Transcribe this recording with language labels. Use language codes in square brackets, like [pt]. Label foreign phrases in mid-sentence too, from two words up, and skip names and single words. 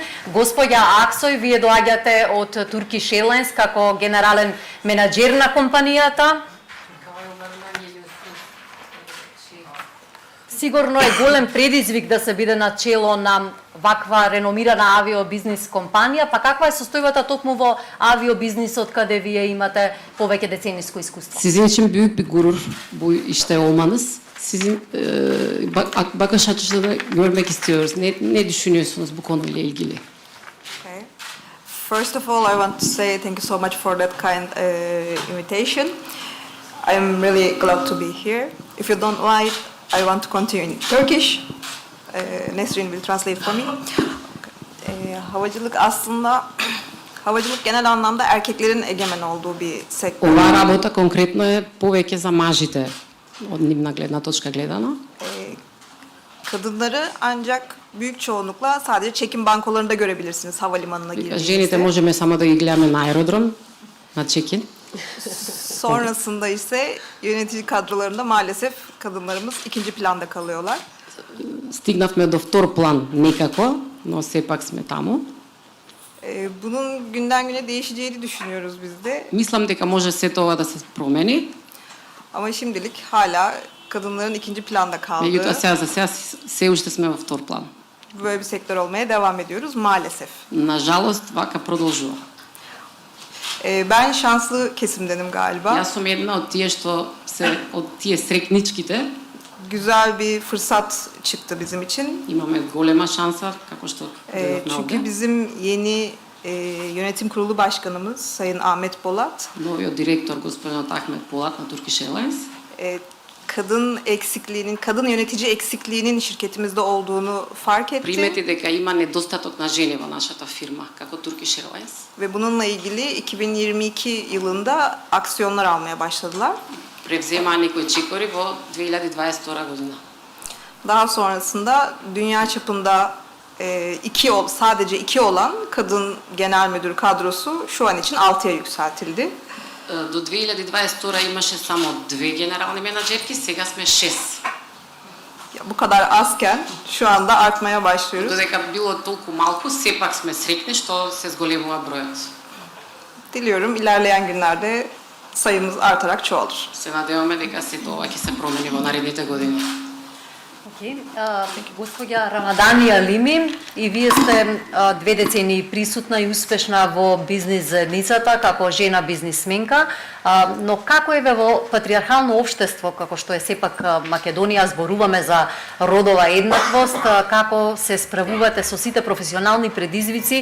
[mk] Господја Аксој, вие доаѓате од Turkish Airlines како генерален менаџер на компанијата. Сигурно е голем предизвик да се биде на чело на ваква реномирана авиобизнис компанија, па каква е состојбата токму во авиобизнисот каде вие имате повеќе децениско искуство? [tr] Sizin için büyük bir gurur bu işte olmanız. Sizin bakış açınızı da görmek istiyoruz. Ne düşünüyorsunuz bu konuyla ilgili? [en] Okay. First of all, I want to say thank you so much for that kind invitation. I'm really glad to be here. If you don't mind, I want to continue in Turkish. Nesrin will translate for me. [tr] Havacılık aslında havacılık genel anlamda erkeklerin egemen olduğu bir sektör. [mk] Ова работа конкретно е повеќе за мажите од нивна гледна точка гледано. [tr] Kadınları ancak büyük çoğunlukla sadece çekim bankolarında görebilirsiniz havalimanına [mk] Жените [tr] girdiğinizde. [mk] можеме само да ги гледаме на аеродром, на чекин. [tr] Sonrasında ise yönetici kadrolarında maalesef kadınlarımız ikinci planda kalıyorlar. [mk] Стигнавме до втор план некако, но сепак сме таму. [tr] Bunun günden güne değişeceğini düşünüyoruz biz de. [mk] Мислам дека може сето ова да се промени, [tr] Ama şimdilik hala kadınların ikinci planda [mk] меѓутоа [tr] kaldığı [mk] сега за сега се уште сме во втор план. [tr] böyle bir sektör olmaya devam ediyoruz maalesef. [mk] На жалост, вака продолжува. [tr] Ben şanslı kesimdenim galiba. [mk] Јас сум една од тие што се од тие срекничките. [tr] Güzel bir fırsat çıktı bizim için. [mk] Имаме голема шанса, како што гледавме [tr] Çünkü [mk] овде. [tr] bizim yeni yönetim kurulu başkanımız Sayın Ahmet Polat [mk] Новиот директор, господинот Ахмет Полат на Turkish Airlines, [tr] kadın eksikliğinin, kadın yönetici eksikliğinin şirketimizde olduğunu fark etti. [mk] примети дека има недостаток на жени во нашата фирма, како Turkish Airlines. [tr] Ve bununla ilgili 2022 yılında aksiyonlar almaya başladılar. [mk] Превземаа некои чекори во 2022 година. [tr] Daha sonrasında dünya çapında sadece iki olan kadın genel müdür kadrosu şu an için 6'ya yükseltildi. [mk] До 2022 имаше само 2 генерални менаџерки, сега сме 6. [tr] Bu kadar azken şu anda artmaya başlıyoruz. [mk] Додека било толку малку, сепак сме среќни што се зголемува бројот. [tr] Diliyorum ilerleyen günlerde sayımız artarak çoğalır. [mk] Се надеваме дека сето ова ќе се промени во наредните години. Господја Рамадани Алими, и вие сте 2 децении присутна и успешна во бизнис заедницата како жена бизнисменка, но како е во патриархално општество, како што е сепак Македонија, зборуваме за родова еднаквост, како се справувате со сите професионални предизвици?